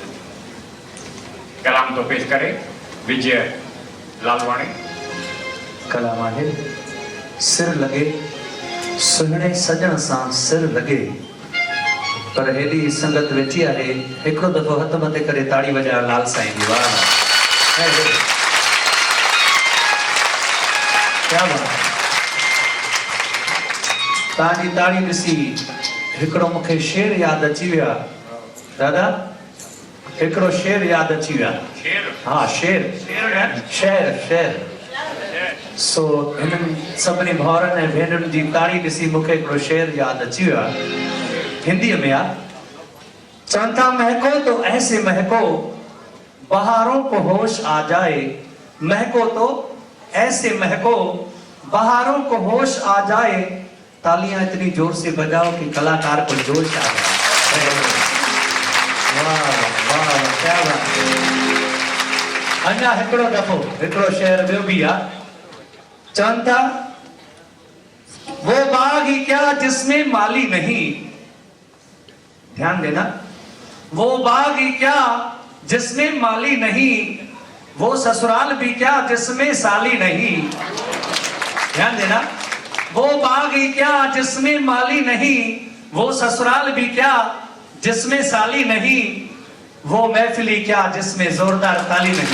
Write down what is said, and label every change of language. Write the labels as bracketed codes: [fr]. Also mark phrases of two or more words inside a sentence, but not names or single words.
[sd] कलाम तो पेश करे विजय लालवाणी। कलाम आहे, सिर लॻे सुहिणे सॼण सां सिर लॻे, पर हेॾी संगत वेठी आहे, हिकिड़ो दफ़ो हथ मथे करे ताड़ी वॼायो लाल साईं जी। [hi] वाह क्या बात। [sd] तव्हांजी ताड़ी ॾिसी हिकिड़ो मूंखे शेर यादि अची वियो आहे दादा, हिकिड़ो शेर यादि अची वियो आहे। हा शेर, शेर शेर। सो हिननि सभिनी भाउरनि ऐं भेनरुनि जी ताड़ी ॾिसी मूंखे हिकिड़ो शेर यादि अची वियो आहे, हिंदीअ में आहे। चवनि था [hi] महको तो ऐसे महको बहारों को होश आ जाए, महको तो ऐसे महको बहारों को होश आ जाए, तालियां इतनी जोर से बजाओ कि कलाकार को जोश आ जाए। वाह वाह क्या बात। [sd] अञा हिकिड़ो दफ़ो हिकिड़ो शेर ॿियो बि आहे। चवनि था [hi] वो बाग ही क्या जिसमें माली नहीं, ध्यान देना, वो बाग ही क्या जिसमें माली नहीं, वो ससुराल भी क्या जिसमें साली नहीं। ध्यान देना, वो बाग ही क्या जिसमें माली नहीं, वो ससुराल भी क्या जिसमें साली नहीं, वो महफिली क्या जिसमें जोरदार ताली नहीं।